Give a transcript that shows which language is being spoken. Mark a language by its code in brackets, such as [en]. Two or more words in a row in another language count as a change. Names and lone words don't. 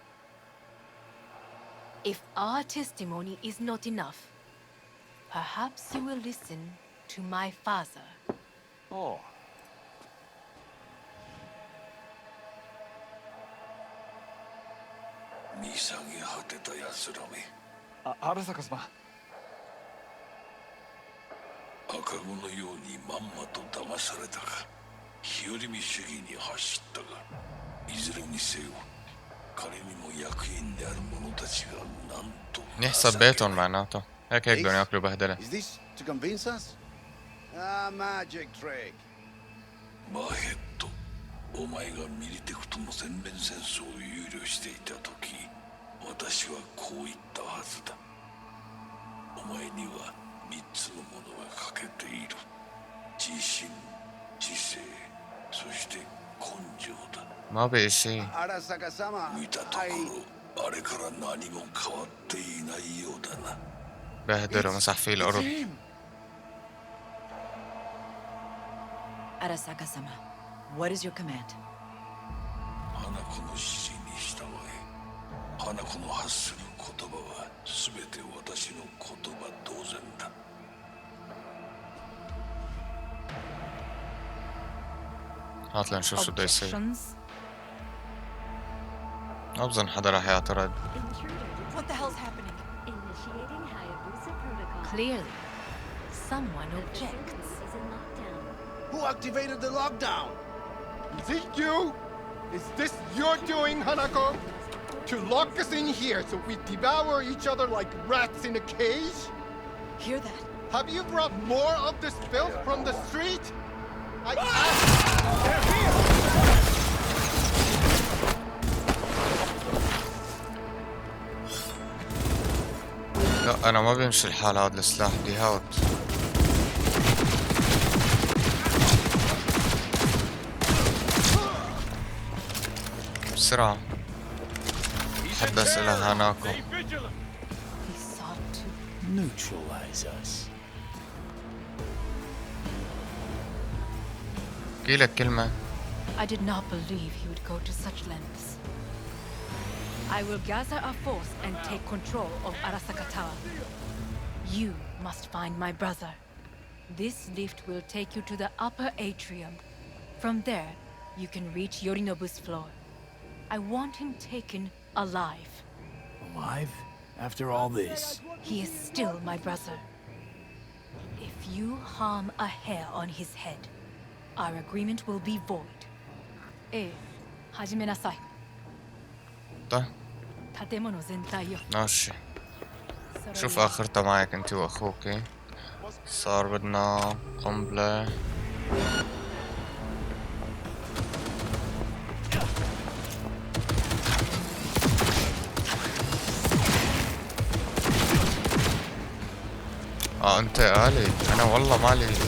[en] If our testimony is not enough, perhaps you will listen to my father. Oh. Arasaka-sama. [ja] 赤子のようにまんまと騙されたか、日和見主義に走ったが、いずれにせよ彼にも役員である者たちがなんと [ar] نحسب بيتهم معناته. هيك بدهم ياكلوا بهدلة. [en] Is this to convince us? Magic trick. [ja] マーヘッド、お前がミリテクとの全面戦争ををしていた時、私はこう言ったはずだ。お前には3つのものが欠けている。自信、知性、そして根性だ。 [ar] ما بقي شيء. [ja] 見たところ、あれから何も変わっていないようだな。 [ar] بهدر ومسح فيه الأرض. [en] Arasaka-sama, what is your command? [ja] 花子の指示に従え。花子の発する言葉は全て私の言葉同然だ。 [ar] هات لنشوف شو بده يصير. [en] Objections? [ar] ما بظن حدا رح يعترض. [en] What the hell's happening? Initiating Hayabusa protocol. Clearly, someone objects. Is in lockdown. Who activated the lockdown? Is it you? Is this your doing, Hanako? To lock us in here so we devour each other like rats in a cage? Hear that? Have you brought more of this filth from the street? I They're here! [ar] لا أنا ما بيمشي الحال، هاد السلاح بدي هاوت. بسرعة حدث إلى هاناكو. [en] He sought to. Neutralize us. [ar] احكيلك كلمة. [en] I did not believe he would go to such lengths. I will gather a force and take control of Arasaka Tower. You must find my brother. This lift will take you to the upper atrium. From there, you can reach Yorinobu's floor. I want him taken alive. Alive? After all this? He is still my brother. If you harm a hair on his head, our agreement will be void. [ja] 始めなさい. [ar] طيب [ja] 建物全体よ。 [ar] ماشي. شوف آخرتها معك انت وأخوك. صار بدنا قنبلة. انت آلي، انا والله مالي.